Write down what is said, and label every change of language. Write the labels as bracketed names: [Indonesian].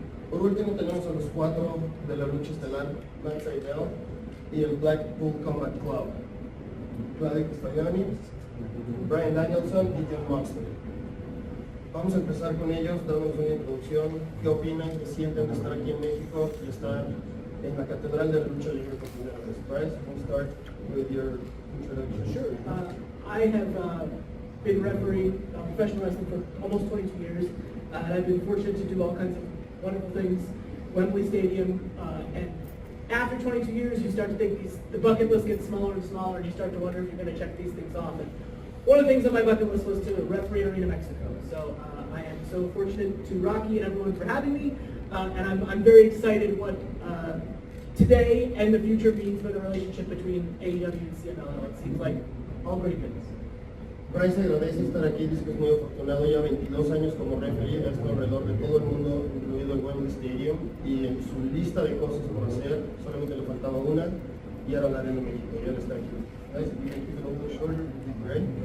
[Spanish] Por último tenemos a los cuatro de la lucha estelar, Lance Seidel y el Blackpool Combat Club, Claudio Castagnani, Brian Danielson y John Moxley. Vamos a empezar con ellos, dándonos una introducción. ¿Qué opinan? ¿Qué sienten de estar aquí en México y estar en la Catedral de la Lucha Libre por primera vez? [English] Bryce, we'll start with your introduction. Sure. I have been refereeing professional wrestling for almost 22 years, and I've been fortunate to do all kinds of wonderful things. Wembley Stadium, and after 22 years, you start to think the bucket list gets smaller and smaller, and you start to wonder if you're going to check these things off. And one of the things on my bucket list was to referee Arena Mexico. So I am so fortunate to Rocky and everyone for having me, and I'm very excited what today and the future means for the relationship between AEW and CMLL. It seems like all great things. [Spanish] Bryce agradece estar aquí, dice que es muy afortunado, ya 22 años como referee, ha estado alrededor de todo el mundo, incluido el buen Misterio, y en su lista de cosas por hacer, solamente le faltaba una, y ahora la Arena México, y ahora está aquí. [English] Bryce, you can keep it a little shorter, right?